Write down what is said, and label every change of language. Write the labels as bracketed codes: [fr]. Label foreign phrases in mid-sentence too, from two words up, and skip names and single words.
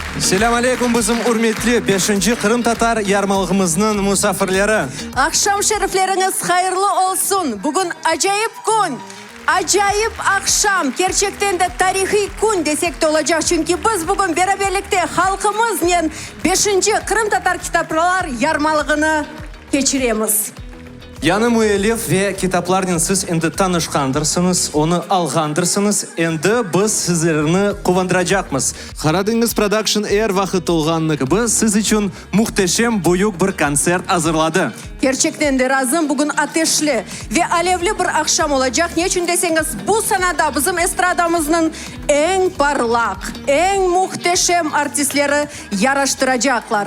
[crh] Selam aleykum bizim urmetli 5. Kırım Tatar yarmalığımızın musafirleri. Akşam şerifleriniz hayırlı olsun. Bugün acayip gün. Acayip akşam. Gerçekten de tarihi gün desek de olacak. Çünkü biz bugün beraberlikte halkımızla 5. Kırım Tatar kitaplar yarmalığını geçiremiz. Yanı müellif ve kitaplarını siz endi tanışkandırsınız, onu algandırsınız. Endi biz sizlerini kuvandıracakmız. Karadeniz Production eğer vakit olganlık biz siz için muhteşem büyük bir konsert hazırladı. Gerçekten de razım bugün ateşli ve alevli bir akşam olacak. Niçin deseniz bu senada bizim estradamızın en parlak, en muhteşem artistleri yarıştıracaklar.